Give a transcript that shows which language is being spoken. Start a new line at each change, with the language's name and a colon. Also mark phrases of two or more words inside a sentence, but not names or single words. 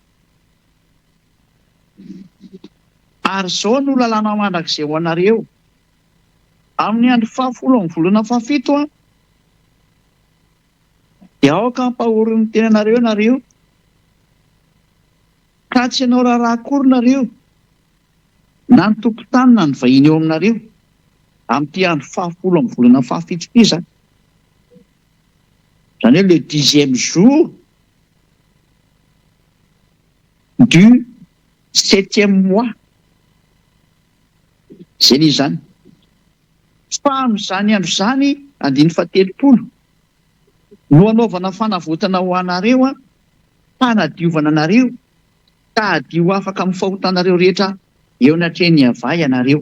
Malagasy: Ary izao no lalàna mandrakizay ho anareo amin'ny andro 10 amin'ny volana fahafito dia aoka hampahory ny tenanareo nareo, ka tsy ianao raharaha akory nareo na ny tompon-tany na ny vahiny eo aminareo amin'ity andro 10 amin'ny volana fahafito ity zany. Zany hoe
French: le 10e jour du 7e mois.
Malagasy: Zay ny zany. Fa amin'izany andro izany 130 no anaovana fanavotana ho anareo fanadiovana anareo ka adio afaka amin'ny fahotanareo rehetra eo anatrehany ava ianareo.